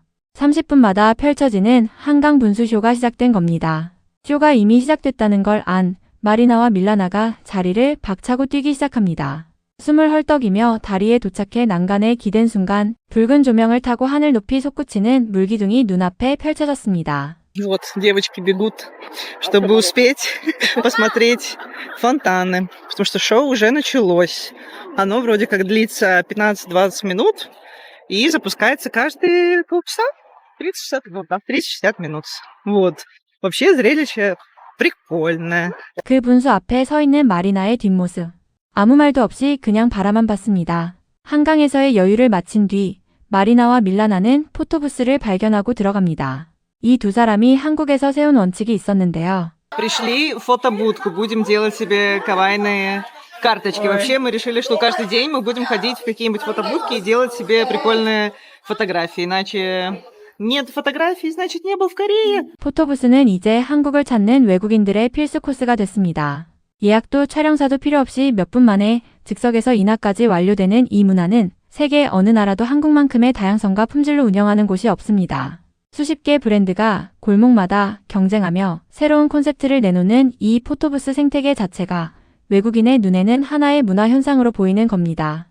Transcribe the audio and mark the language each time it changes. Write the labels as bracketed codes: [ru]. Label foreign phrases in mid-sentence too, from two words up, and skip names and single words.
[ko] 30분마다 펼쳐지는 한강 분수쇼가 시작된 겁니다. 쇼가 이미 시작됐다는 걸 안 마리나와 밀라나가 자리를 박차고 뛰기 시작합니다. 숨을 헐떡이며 다리에 도착해 난간에 기댄 순간 붉은 조명을 타고 하늘 높이 솟구치는 물기둥이 눈앞에 펼쳐졌습니다. [ru] Вот девочки бегут, чтобы успеть посмотреть фонтаны, потому что шоу уже началось. Оно вроде как длится 15-20 минут и запускается каждые полчаса, 30-60 минут, да, 30-60 минут. Вот. Вообще зрелище прикольное. [ko] 그 분수 앞에 서 있는 마리나의 뒷모습. 아무 말도 없이 그냥 바라만 봤습니다. 한강에서의 여유를 마친 뒤 마리나와 밀라나는 포토부스를 발견하고 들어갑니다. 이 두 사람이 한국에서 세운 원칙이 있었는데요. [ru] Пришли в фотобудку, будем делать себе кавайные карточки. Вообще мы решили, что каждый день мы будем ходить в какие-нибудь фотобудки и делать себе прикольные фотографии. Иначе нет фотографий, значит не был в Корее. [ko] 포토부스는 이제 한국을 찾는 외국인들의 필수 코스가 됐습니다. 예약도 촬영사도 필요 없이 몇 분 만에 즉석에서 인화까지 완료되는 이 문화는 세계 어느 나라도 한국만큼의 다양성과 품질로 운영하는 곳이 없습니다. 수십 개 브랜드가 골목마다 경쟁하며 새로운 콘셉트를 내놓는 이 포토부스 생태계 자체가 외국인의 눈에는 하나의 문화 현상으로 보이는 겁니다.